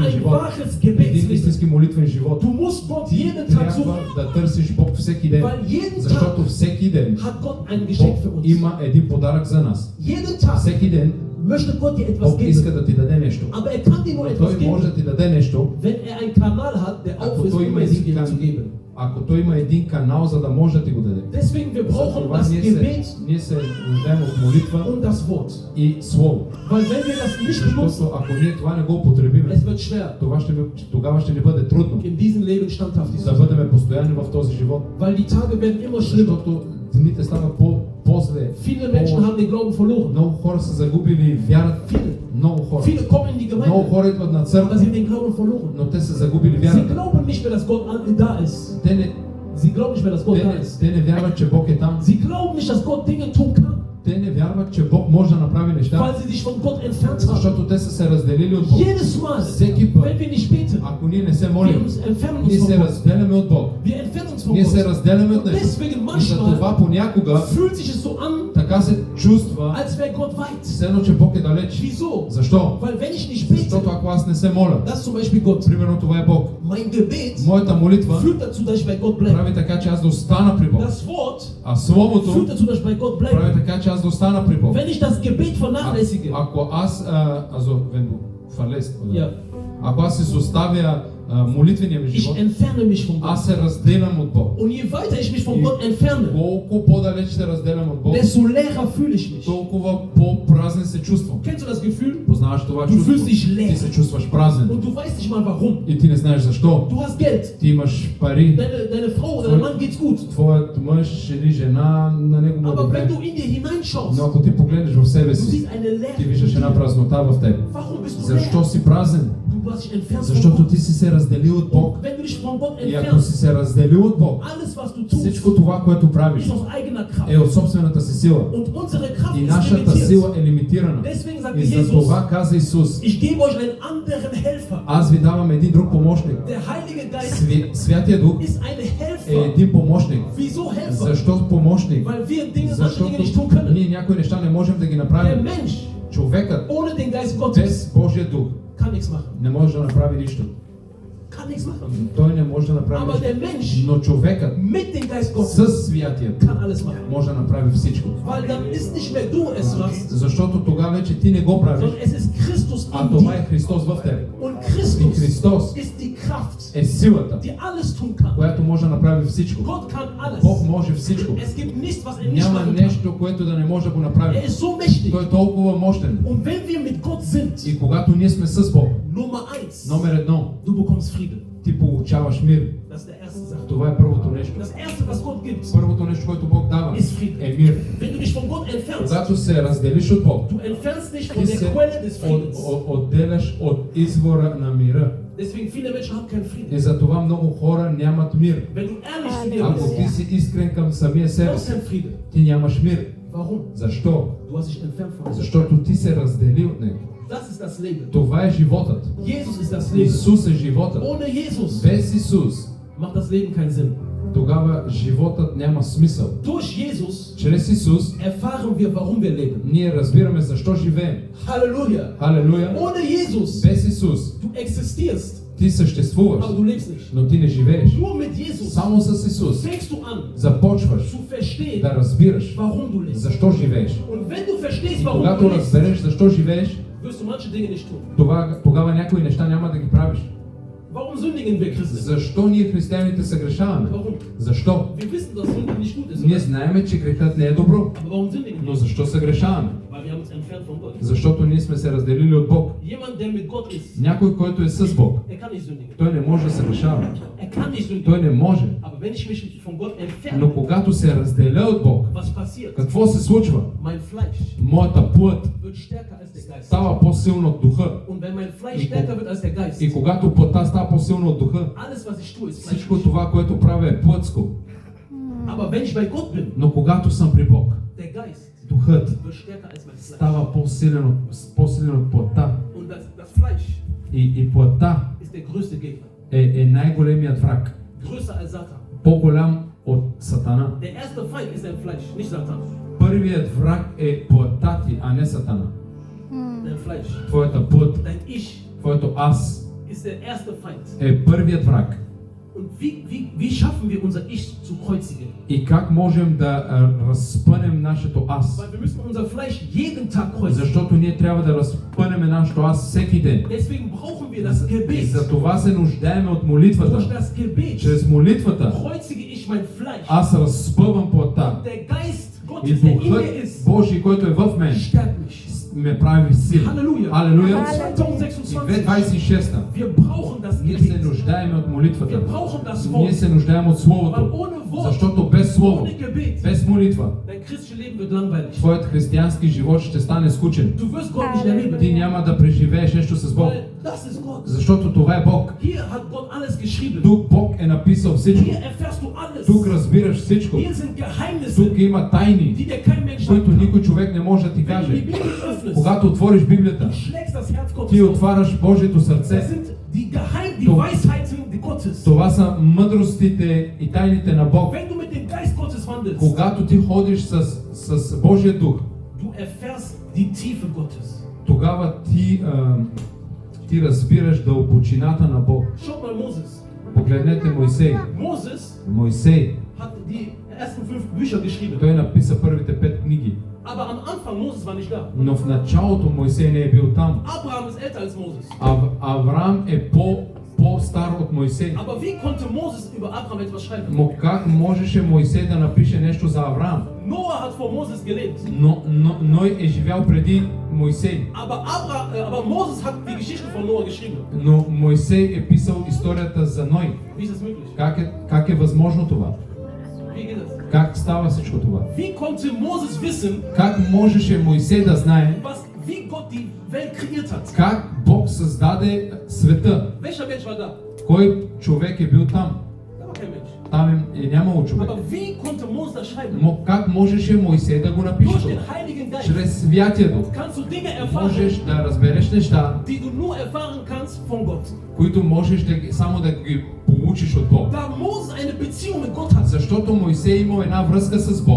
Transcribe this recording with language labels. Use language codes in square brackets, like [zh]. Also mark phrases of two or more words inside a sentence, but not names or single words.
[de] Ein [bg] живот. [de] waches [bg] Един [de] Gebetsleben. [bg] истински молитвен живот. [de] Du musst Gott [bg] Ти [de] jeden Tag [bg] трябва [de] suchen, [bg] да търсиш Бог всеки ден. [de] weil jeden [bg] Защото [de] Tag [bg] всеки ден [de] hat Gott ein Geschenk für [bg] Бог [de] uns. [bg] има един подарък за нас. [de] Jeden Tag [bg] Всеки ден [de] möchte Gott dir etwas [bg] Бог иска [de] geben. [bg] да ти даде нещо. [de] Aber er kann dir nur etwas [bg] Той може [de] geben, [bg] да ти даде нещо, [de] wenn er einen Kanal hat, der auf ist, [bg] той [de] um [bg] има [de] es [bg] един [de] dir zu geben. [bg] ако той има един канал, за да може да ти го даде. [de] Deswegen, wir brauchen [bg] Затова [de] das [bg] ние [de] Gebet [bg] се нуждаем от молитва [de] und das Wort. [bg] и Слово. [de] Weil wenn wir das nicht benutzen, [bg] Защото ако ние това не го употребиме, [de] es wird schwer, [bg] тогава ще ни бъде трудно [de] in diesem Leben standhaftig zu [bg] да [de] sein. [bg] бъдем постоянни в този живот. [de] Weil die Tage werden immer schlimmer. [bg] Защото дните стават по-зле. [de] Viele Menschen haben den Glauben verloren. [bg] Много хора са загубили вярата. Много хора. [de] Viele kommen in die [bg] Много [de] Gemeinde, [bg] хора идват на [de] aber [bg] църква, [de] sie haben den Glauben verloren. [bg] но те са загубили [de] Sie [bg] вярата. [de] glauben nicht mehr, dass Gott da ist. Sie glauben nicht mehr, dass Gott da ist. [bg] Те не вярват, че Бог е там. [de] Sie glauben nicht, dass Gott Dinge tun kann, [bg] Те не вярват, че Бог може да направи неща, [de] weil sie sich von Gott entfernt haben. [bg] защото те са се разделили от Бог. [de] Jedes Mal, [bg] Всеки път, [de] wenn wir nicht beten, [bg] ако ние не се [de] wir [bg] молим, [de] entfernen [bg] ние [de] uns [bg] се [de] von Gott. [bg] разделяме от Бог. [de] Wir entfernen uns von [bg] Ние се [de] Gott. [bg] разделяме от [de] Und [bg] нещо. [de] deswegen [bg] И за това [de] manchmal [bg] понякога [de] fühlt sich es so an, [bg] така се чувства, [de] als wäre Gott weit. [bg] все едно, че Бог е далеч. [de] Wieso? [bg] Защо? [de] Weil wenn ich nicht bete, [bg] Защото ако аз не се моля, [de] das ist zum Beispiel Gott. [bg] примерно това е Бог. [de] Mein Gebet [bg] Моята молитва [de] führt dazu, dass ich bei Gott bleibe. [bg] прави така, че аз да остана при Бог. [de] Das Wort [bg] А Словото [de] führt dazu, dass ich bei Gott [bg] прави [de] bleibe. [bg] така, че аз да остана при Бог. [de] Wenn ich das Gebet vernachlässige, [bg] Ако аз, [de] wenn du verlässt, oder? ja, [bg] Ако аз изоставя молитвения ми [de] ich [bg] живот, [de] entferne mich von Gott. [bg] аз се разделям от Бог. [de] Und je weiter ich mich von Gott entferne, [bg] Колко по-далеч се разделям от Бог, [de] desto leerer fühle ich mich. [bg] толкова по-празен се чувствам. [de] Kennst du das Gefühl? [bg] Познаваш това [de] Du [bg] чувство? [de] fühlst dich leer. [bg] Ти се чувстваш празен. [de] Und du weißt nicht mal warum. [bg] И ти не знаеш защо. [de] Du hast Geld. [bg] Ти имаш пари, [de] Deine Frau oder dein Mann geht's gut. [bg] твоят мъж или жена, на него му е [de] Aber [bg] добре. [de] wenn du in dir [bg] Но [de] hineinschaust, [bg] ако ти погледнеш в себе [de] du [bg] си, [de] siehst eine [bg] ти [de] Leere. [bg] виждаш една празнота в теб. [de] Warum bist du [bg] Защо [de] leer? [bg] си празен? [de] Du hast dich entfernt von [bg] Защото [de] Gott. [bg] ти си се разделил от Бог. [de] Und wenn du dich von Gott [bg] И ако си [de] entfernst, [bg] се разделил от Бог, [de] alles was du tust, [bg] всичко това, което правиш, [de] ist aus eigener Kraft. [bg] е от собствената си сила. [de] Und unsere Kraft [bg] И [de] ist [bg] нашата [de] limitiert. [bg] сила е лимитирана. [de] Deswegen sagte [bg] И за [de] Jesus, [bg] това каза Исус, [de] ich gebe euch einen anderen Helfer. [bg] аз ви давам един друг помощник. [de] Der Heilige Geist [bg] Святия Дух [de] ist ein [bg] е [de] Helfer. [bg] един помощник. [de] Wieso Helfer? [bg] Защо помощник? [de] Weil wir Dinge, manche [bg] Защото [de] Dinge nicht tun können. [bg] ние някои неща не можем да ги [de] Der [bg] направим. [de] Mensch [bg] Човекът [de] ohne den Geist Gottes [bg] без Божия Дух [de] kann nichts machen. [bg] не може да направи нищо. [de] Kann nichts machen. [bg] Той не може да направи [de] Aber [bg] нищо. [de] der Mensch [bg] Но човекът [de] mit dem Geist [bg] с [de] Gottes [bg] Святия Дух [de] kann alles machen. [bg] може да направи всичко. [de] Weil dann ist nicht mehr du es machst, [bg] Защото тогава вече ти не го правиш, [de] sondern es ist Christus [bg] а [de] in [bg] това е [de] dir. [bg] Христос в теб. [de] Und [bg] И [de] Christus [bg] Христос [de] ist die Kraft, [bg] е силата, [de] die alles tun kann. [bg] която може да направи всичко. [de] Gott kann [bg] Бог [de] alles. [bg] може всичко. [de] Es gibt nichts, was er nicht [bg] Няма [de] machen kann. [bg] нещо, което да не може да го направи. [de] Er ist so mächtig. [bg] Той е толкова мощен. [de] Und wenn wir mit Gott sind, [bg] И когато ние сме с Бог, [de] Nummer 1, [bg] номер едно, [de] du bekommst Frieden. [bg] ти получаваш мир. [de] Das ist der erste Sache. [bg] Това е първото нещо. [de] Das erste, was Gott gibt, [bg] Първото нещо, което Бог дава, е мир. [de] wenn du dich von Gott entfernst, [bg] Когато се разделиш от Бог, [de] du entfernst dich [bg] ти [de] von der [bg] се [de] Quelle des Friedens. [bg] отделяш от извора на мира. [de] Deswegen viele Menschen haben keinen Frieden. [bg] И затова много хора нямат мир. [de] Wenn du ehrlich zu dir [bg] Ако ти [de] bist, [bg] си искрен към самия [de] du [bg] себе [de] hast [bg] си, [de] keinen Frieden. [bg] ти нямаш мир. [de] Warum? [bg] Защо? [de] Du hast dich entfernt von Gott. [bg] Защото ти се раздели от него. [de] Das ist das Leben. [bg] Това е животът. [de] Jesus ist das Leben. [bg] Исус е животът. [de] Ohne Jesus [bg] Без Исус, [de] macht das Leben keinen Sinn. [bg] тогава животът няма смисъл. [de] Durch Jesus [bg] Чрез Исус [de] erfahren wir, warum wir leben. [bg] ние разбираме защо живеем. [de] Halleluja. [bg] Халелуя! [de] Ohne Jesus, [bg] Без Исус [de] du existierst, [bg] ти съществуваш, [de] aber du lebst nicht. [bg] но ти не живееш. [de] Nur mit Jesus [bg] Само с Исус [de] fängst du an [bg] започваш [de] zu verstehen, [bg] да разбираш [de] warum du lebst. [bg] защо живееш. [de] Und wenn du verstehst, [bg] И [de] warum [bg] когато [de] du lebst, [bg] разбереш защо живееш, [de] wirst du manche Dinge nicht tun. [bg] тогава някои неща няма да ги правиш. [de] Warum sündigen wir Christen? [bg] Защо ние християните се грешаваме? [de] Warum? [bg] Защо? [de] Wir wissen, dass Sünde nicht gut ist. [bg] Ние [de] Oder? [bg] знаеме, че грехът не е добро. [de] Aber warum sündigen [bg] Но [de] wir? [bg] защо се грешаваме? [de] Weil wir haben uns entfernt von Gott. [bg] Защото ние сме се разделили от Бог. [de] Jemand, der mit Gott ist, [bg] Някой, който е с Бог, [de] er kann nicht sündigen. [bg] той не може да се грешава. [de] Er kann nicht sündigen. [bg] Той не може. [de] Aber wenn ich mich von Gott [bg] Но [de] entferne, [bg] когато се разделя от Бог, [de] was passiert? [bg] какво се случва? [de] Mein Fleisch [bg] Моята плът [de] wird stärker als der Geist. [bg] става по-силна от духа. [de] Und wenn mein Fleisch stärker wird als der Geist, [bg] И когато плътта става по-силна от духа, [de] alles, was ich tue, ist [bg] всичко [de] fleischlich. [bg] това, което правя е плътско. [de] Aber wenn ich bei Gott bin, [bg] Но когато съм при Бог, [de] der Geist [bg] духът [de] wird stärker als mein Fleisch. [bg] става по-силен от плътта. [de] Und das Fleisch [bg] И плътта [de] ist der größte Gegner. [bg] е най-големият враг. [de] Größer als Satan. [bg] По-голям от Сатана. [de] Der erste Feind ist dein Fleisch, nicht Satan. [bg] Първият враг е плътта ти, а не Сатана. [de] Dein Fleisch. [bg] Твоята плът, [de] Dein Ich [bg] твоето аз [de] ist der erste Feind. [bg] е първият враг. [de] Und wie schaffen wir unser Ich zu kreuzigen? [bg] И как можем да разпънем нашето аз? [de] Weil wir müssen unser Fleisch jeden Tag kreuzigen. [bg] Защото ние трябва да разпънем нашето аз всеки ден. [de] Deswegen brauchen wir das [bg] И [de] Gebet. [bg] за това се нуждаем от [de] Durch [bg] молитвата. [de] das Gebet [bg] Чрез молитвата [de] kreuzige ich mein Fleisch. [bg] аз разпъвам плътта. [de] Der Geist [bg] И [de] Gottes, der in [bg] Духът [de] mir ist, [bg] Божий, който е в мен, [de] stärkt mich. [bg] ме прави силен. [de] Halleluja. [bg] Алелуя! 2026. И 2026 [de] Wir brauchen das [bg] ние се [de] Gebet. [bg] нуждаем от молитвата. [de] Wir brauchen das [bg] Ние [de] Wort. [bg] се нуждаем от [de] Weil [bg] Словото. [de] ohne Wort, [bg] Защото без Слово, [de] ohne Gebet, [bg] без [de] wirst [bg] молитва, [de] dein christliches Leben wird langweilig. [bg] твоят християнски живот ще стане скучен. [de] Du wirst Gott nicht erleben. [bg] Ти няма да преживееш нещо с Бог, [de] Weil das ist Gott. [bg] защото това е Бог. [de] Hier hat Gott alles geschrieben. [bg] Тук Бог е написал всичко. [de] Hier erfährst du alles. [bg] Тук разбираш всичко. [de] Hier sind Geheimnisse, [bg] Тук има тайни, [de] die dir kein Mensch [bg] които [de] sagt. [bg] никой човек не може да ти [de] Wenn du die [bg] каже. [de] Bibel öffnest, [bg] Когато отвориш Библията, [de] du schlägst das Herz Gottes [bg] ти [de] auf. [bg] отваряш Божието [de] Das [bg] сърце. [de] sind die Du- Weisheiten Gottes. [bg] Това са мъдростите и тайните на Бог. [de] Wenn du mit dem Geist Gottes wandelst, [bg] Когато ти ходиш с Божия дух, [de] du erfährst die Tiefe Gottes. [bg] тогава ти разбираш дълбочината на Бог. [de] Schaut mal Moses. [bg] Погледнете Мойсей. [de] Moses [bg] Мойсей, [de] hat die ersten 5 Bücher geschrieben. [bg] той написа първите 5 книги. [de] Aber am Anfang, Moses war nicht da. [bg] Но в началото Мойсей не е бил там. [de] Abraham ist älter als Moses. [bg] Авраам е по-стар от Мойсей. [de] Aber wie konnte Moses über Abraham etwas schreiben? [bg] Но как можеше Мойсей да напише нещо за Авраам? [de] Noah hat vor Moses gelebt. [bg] Но Ной е живял преди Мойсей. [de] Aber Moses hat die Geschichte von Noah geschrieben. [bg] Но Мойсей е писал историята за Ной. [de] Wie ist das möglich? [bg] Как е възможно това? [de] Wie geht das? [bg] Как става всичко това? [de] Wie konnte Moses wissen, [bg] Как можеше Мойсей да знае [de] wie Gott die Welt kreiert hat? [bg] как Бог създаде света? [de] Welcher Mensch war da? [bg] Кой човек е бил там? [de] Da war kein Mensch. [bg] Там е нямало човек. [de] Aber wie konnte Moses das schreiben? [bg] Но как можеше Мойсей да го напише [de] Durch [bg] това? [de] den Heiligen Geist [bg] Чрез Святия Дух [de] kannst du Dinge erfahren, [bg] можеш да разбереш неща, [de] die du nur erfahren kannst von Gott. [bg] които можеш само да ги получиш от Бог. [de] Da Moses eine Beziehung mit Gott hat, [bg] Защото Мойсей имал една връзка с Бог.